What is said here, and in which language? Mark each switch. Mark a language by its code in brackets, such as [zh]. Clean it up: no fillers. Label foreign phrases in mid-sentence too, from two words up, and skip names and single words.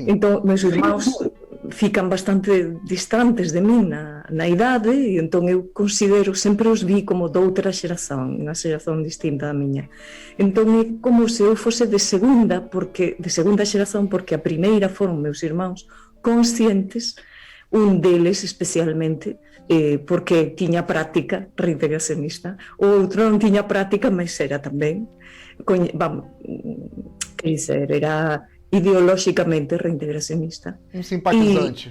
[pt] Então, meus irmãos ficam bastante distantes de mim na idade, e então eu considero, sempre os vi como de outra xeração, uma xeração distinta da minha. Então é como se eu fosse de segunda xeração, porque a primeira foram meus irmãos conscientes, [gl] un deles especialmente, porque tiña práctica reintegracionista, o outro non tiña práctica, mas era tamén, era ideolóxicamente reintegracionista. [pt] Um simpatizante.